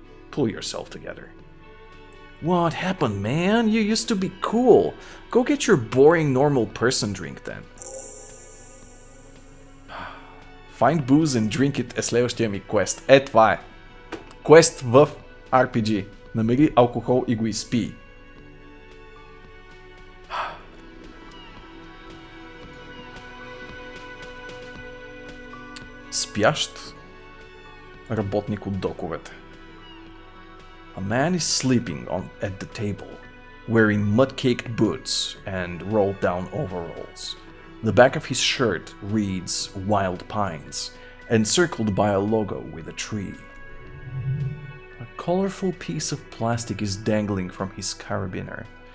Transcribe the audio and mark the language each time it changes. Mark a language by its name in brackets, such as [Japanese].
[English] Pull yourself together. What happened, man? You used to be cool. Go get your boring normal person drink then. Find booze and drink it [Bulgarian] е следващия ми квест. Това е. Квест в RPG. Намери алкохол и го изпий. Спящ работник от доковете. [English] A man is sleeping at the table, wearing mud-caked boots and rolled-down overalls. The back of his shirt reads Wild Pines, encircled by a logo with a tree. A colorful piece of plastic is dangling from his carabiner.